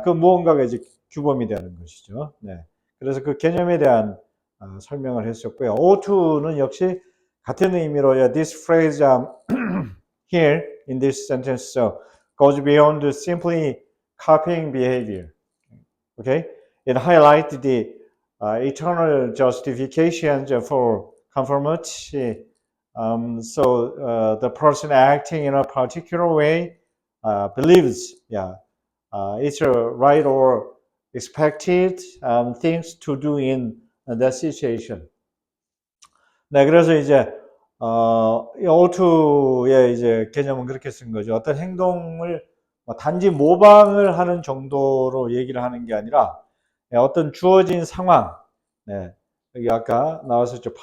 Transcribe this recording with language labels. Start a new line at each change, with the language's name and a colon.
Korean: 그 무언가가 이제 규범이 되는 것이죠. 그래서 그 개념에 대한 설명을 했었고요. O2는 역시 같은 의미로
English: this phrase here in this sentence goes beyond simply copying behavior. Okay, it highlights the eternal justifications for conformity. So the person acting in a particular way believes, it's right or expected things to do in that situation.
Korean: 그래서 이제 O2의 이제 개념은 그렇게 쓴 거죠. 어떤 행동을 단지 모방을 하는 정도로 얘기를 하는 게 아니라 어떤 주어진 상황, 여기 아까 나왔었죠.